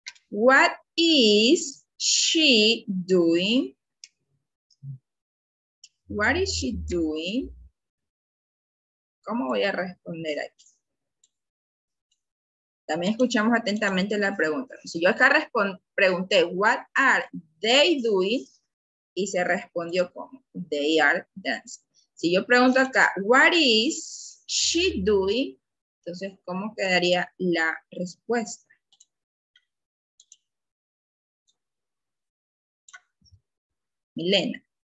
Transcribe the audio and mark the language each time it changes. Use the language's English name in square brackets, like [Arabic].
[English] What is she doing? What is she doing? [Spanish] ¿Cómo voy a responder aquí? También escuchamos atentamente la pregunta. Si yo acá pregunté, [English] what are they doing? [Spanish] Y se respondió como, [English] they are dancing. [Spanish] Si yo pregunto acá, [English] what is she doing? [Spanish] Entonces, ¿cómo quedaría la respuesta? Milena.